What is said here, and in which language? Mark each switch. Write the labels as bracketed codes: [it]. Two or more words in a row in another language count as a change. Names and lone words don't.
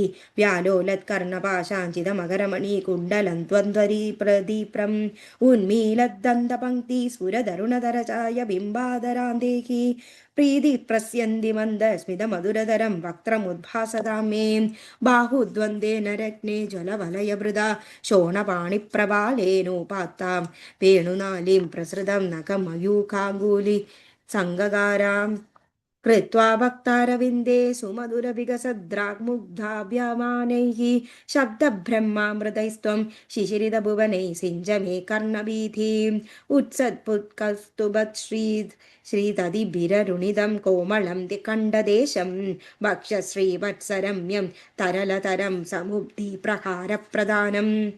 [sa] വ്യാലോലത്കർണപാശാഞ്ചിതമകരമണി കുണ്ഡലം ദ്വന്ദ്വരീ പ്രദീപ്രം ഉന്മീലദ്ദന്തപങ്ക്തി സ്ഫുരതരുണതരചായ ബിംബാദരാന്തേഹി പ്രീതി പ്രസ്യന്തി മന്ദസ്മിതമധുരതരം വക്ത്രമുദ്ഭാസതാം മേ ബാഹുദ്വന്ദ്വേന രത്നേ ജ്വലവലയഭൃതാ ശോണപാണിപ്രപാലേനോപാത്താം വേണുനാളീം പ്രസൃതം നഖമയൂഖാംഗൂലി സംഗകാരാം कृत्वा भक्तारविन्दे सुमधुरविगसद्राग्मुग्धाभ्यमानैः शब्दब्रह्मामृतैस्त्वं शिशिरितभुवनैः सिञ्च मे कर्णवीथीम् श्रीतदिभिररुणितं कोमलं कण्डदेशं वक्षश्रीवत्सरम्यं तरलतरं समुब्धिप्रहारप्रदानम्